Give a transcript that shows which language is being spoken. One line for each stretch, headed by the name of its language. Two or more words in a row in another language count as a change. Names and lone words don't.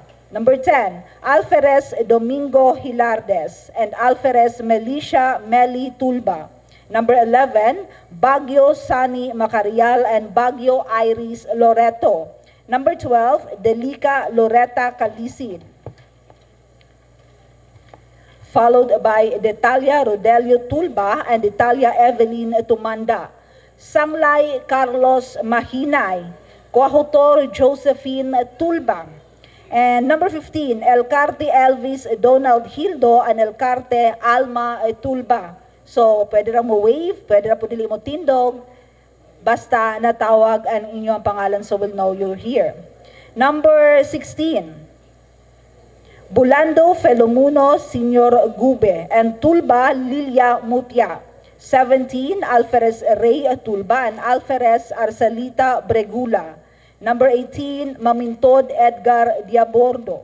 English: Number 10, Alferez Domingo Hilardes and Alferez Melisha Meli Tulba. Number 11, Baguio Sani Macarial and Baguio Iris Loreto. Number 12, Delica Loretta Calisid. Followed by Detalia Rodelio Tulba and Detalia Evelyn Tumanda. Sanglay Carlos Mahinay, Coahutor Josephine Tulbang, and number 15, Elcarte Elvis Donald Hildo and Elcarte Alma Tulba.
Cebuano: So, pwede ra mo wave, pwede ra po dili mo tindog, basta natawag ang inyong pangalan
English: so we'll know you're here. Number 16, Bulando Felomuno Senior Gube and Tulba Lilia Mutia. 17, Alferez Ray Tulba and Alferez Arsalita Bregula. Number 18, Mamintod Edgar Diabordo.